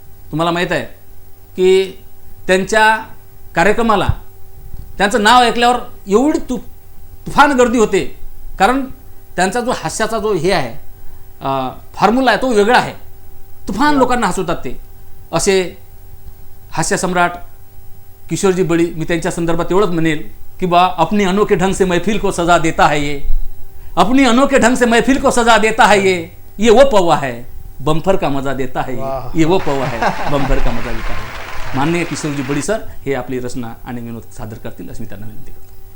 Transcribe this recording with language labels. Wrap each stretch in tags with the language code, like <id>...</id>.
<mr>तुम्हाला माहीत आहे की त्यांच्या कार्यक्रमाला त्यांचं नाव ऐकल्यावर एवढी तुफान गर्दी होते, कारण त्यांचा जो हास्याचा जो हे आहे फॉर्म्युला आहे तो वेगळा आहे. तुफान लोकांना हसवतात ते. असे हास्य सम्राट किशोरजी बळी, मी त्यांच्या संदर्भात एवढंच म्हणेल कि</mr> <hi>बा अपनी अनोखे ढंग से महफिल को सजा देता है ये, अपनी अनोखे ढंग से महफिल को सजा देता है ये वो पौवा है बम्फर का मजा देता है ये वो पौवा है बम्फर का मजा देता है.</hi> <mr>माननीय किशोरजी बळी सर हे आपली रचना आणि विनोद सादर करतील अशी मी त्यांना विनंती करतो.</mr>